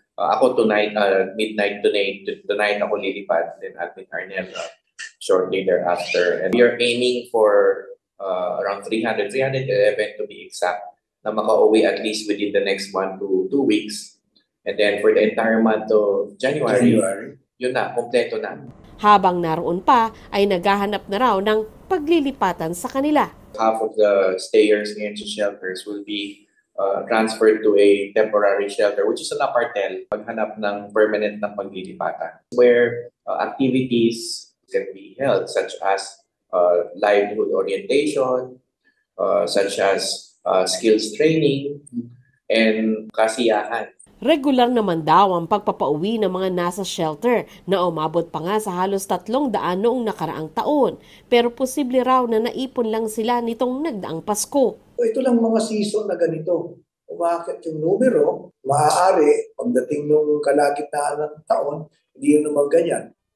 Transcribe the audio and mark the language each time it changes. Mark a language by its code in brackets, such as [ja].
[en] Ako tonight, midnight tonight [tl] ako lilipad, [en] then Admin Arnel shortly thereafter. And we are aiming for around 311 to be exact, [tl] na makauwi [en] at least within the next 1 to 2 weeks. And then for the entire month of January, [tl] yun na, kompleto na. Habang naroon pa, ay naghahanap na raw ng paglilipatan sa kanila. [en] Half of the stayers in the shelters will be transferred to a temporary shelter, which is an apartel, [tl] paghanap ng permanent na paglilipatan, [en] where activities can be held, such as livelihood orientation, such as skills training, and kasiyahan. [tl] Regular naman daw ang pagpapauwi ng mga nasa shelter na umabot pa nga sa halos 300 noong nakaraang taon. Pero posible raw na naipon lang sila nitong nagdaang Pasko. Ito lang mga season na ganito. Umakit yung numero, maaari pagdating ng kalagitnaan ng taon, hindi yun naman ganyan.